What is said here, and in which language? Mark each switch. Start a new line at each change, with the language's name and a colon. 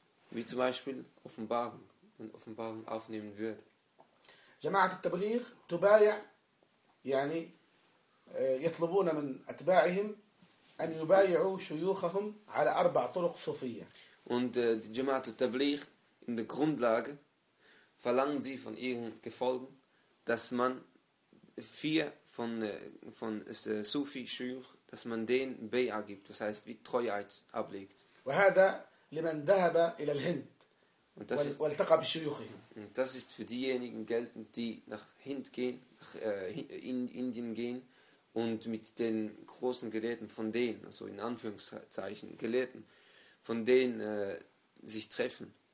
German: Wie zum Beispiel Offenbarung, wenn Offenbarung aufnehmen würde.
Arabic: Jamaat al-Tabligh, Tubaya, يعني يطلبون من أتباعهم أن يبايعوا شيوخهم على أربع طرق صوفية.
German: Und die Jamaat al-Tabligh in der Grundlage verlangen sie von ihren Gefolgen, dass man vier von Sufi-Schuyuch, dass man denen Bay'a gibt, das heißt wie Treueid ablegt.
Arabic: وهذا لمن ذهب إلى الهند والتقى بشيوخهم.
German: Das ist für diejenigen geltend, die nach Hind gehen, nach Indien gehen und mit den großen Gelehrten von denen, also in Anführungszeichen Gelehrten, von denen sich treffen.